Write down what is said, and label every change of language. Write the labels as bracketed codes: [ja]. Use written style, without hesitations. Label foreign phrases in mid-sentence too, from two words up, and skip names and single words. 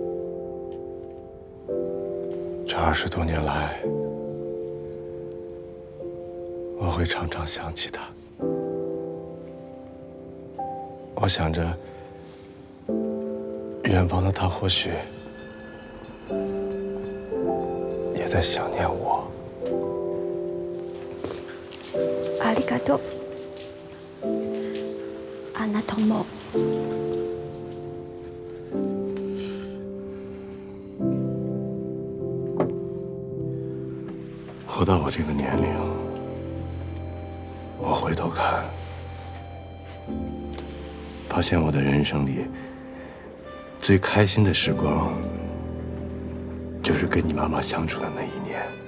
[zh] 这20多年来，我会常常想起她。我想着，远方的她或许也在想念我。 [ja] ありがとう。あなたも。 [zh] 活到我这个年龄，我回头看，发现我的人生里最开心的时光，就是跟你妈妈相处的那1年。